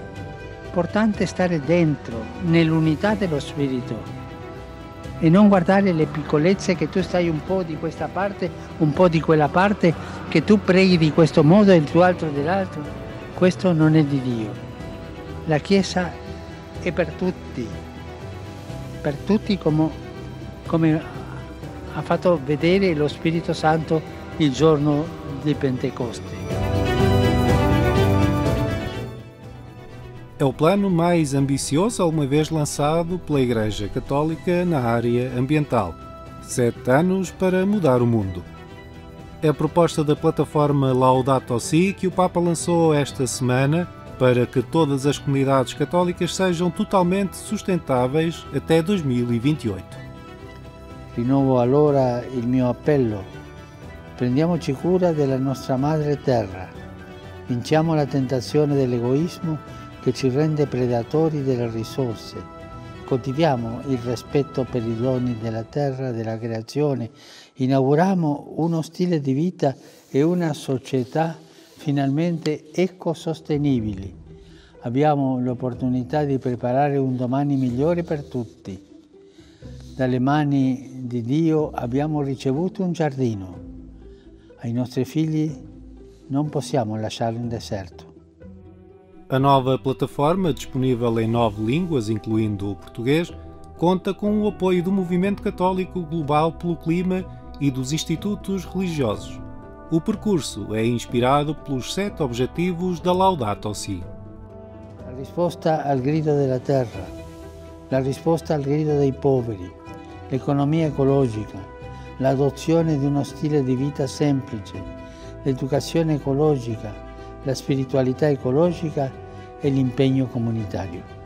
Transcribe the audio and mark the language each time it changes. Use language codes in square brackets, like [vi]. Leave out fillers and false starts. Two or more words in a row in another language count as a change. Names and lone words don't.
[it] Importante stare dentro, nell'unità dello Spirito e non guardare le piccolezze che tu stai un po' di questa parte, un po' di quella parte, che tu preghi di questo modo e il tuo altro dell'altro. Questo non è di Dio. La Chiesa è per tutti come ha fatto vedere lo Spirito Santo il giorno di Pentecoste. [pt] É o plano mais ambicioso alguma vez lançado pela Igreja Católica na área ambiental. 7 anos para mudar o mundo. É a proposta da plataforma Laudato Si que o Papa lançou esta semana para que todas as comunidades católicas sejam totalmente sustentáveis até 2028. [it] Rinnovo allora il mio appello. Prendiamoci cura della nostra madre terra. Vinciamo la tentazione dell'egoismo che ci rende predatori delle risorse. Coltiviamo il rispetto per i doni della terra, della creazione. Inauguriamo uno stile di vita e una società finalmente ecosostenibili. Abbiamo l'opportunità di preparare un domani migliore per tutti. Dalle mani di Dio abbiamo ricevuto un giardino. Ai nostri figli non possiamo lasciare un deserto. [pt] A nova plataforma, disponível em 9 línguas, incluindo o português, conta com o apoio do Movimento Católico Global pelo Clima e dos institutos religiosos. O percurso é inspirado pelos 7 objetivos da Laudato Si. [it] La risposta al grido della terra, la risposta al grido dei poveri, l'economia ecologica, l'adozione di uno stile di vita semplice, l'educazione ecologica, la spiritualità ecologica e l'impegno comunitario.